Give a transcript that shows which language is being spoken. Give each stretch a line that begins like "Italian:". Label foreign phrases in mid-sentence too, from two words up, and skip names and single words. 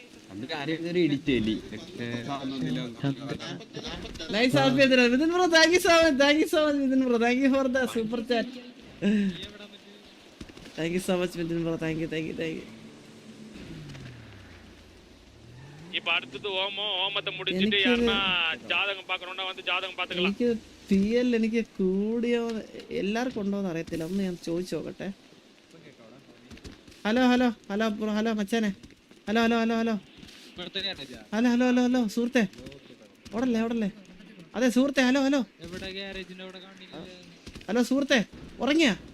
English: Nice help, Vidin bro. Thank you so much. Thank you so much, Vidin bro. Thank you for the super chat. Thank you so much, Vidin bro. Thank you.
Tamil: இப்ப அடுத்தது ஓமத்தை முடிச்சிட்டு யாருன்னா ஜாதகம் பார்க்கணும்னா வந்து ஜாதகம் பார்த்துக்கலாம்.
Malayalam: എനിക്ക് PL എനിക്ക് കൂടിയോ എല്ലാവർക്കും ഉണ്ടോന്ന് അറിയത്തില്ല. ഒന്ന് ഞാൻ ചോദിച്ചു നോക്കട്ടെ. ഹലോ ബ്രോ. ഹലോ മച്ചാനെ. ഹലോ സുഹൃത്തെ. ഓടല്ലേ. അതെ സുഹൃത്തെ. ഹലോ സുഹൃത്തെ. ഉറങ്ങിയാ?